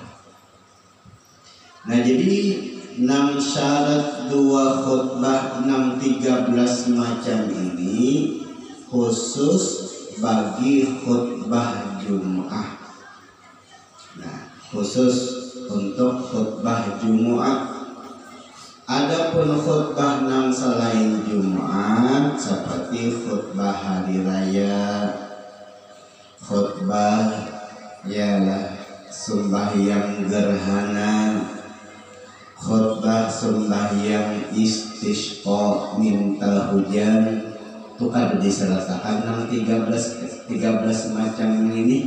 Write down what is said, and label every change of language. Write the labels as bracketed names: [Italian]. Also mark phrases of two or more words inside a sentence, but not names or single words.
[Indonesian] Nah jadi 6 syarat 2 khutbah 13 macam ini khusus bagi khutbah Jumat. Nah khusus untuk khutbah Jumat. Adapun khutbah yang selain Jumat seperti khutbah hari raya, khutbah ialah sembahyang gerhana, khutbah sembahyang istisqa minta hujan, itu kan disertakan 13 macam ini.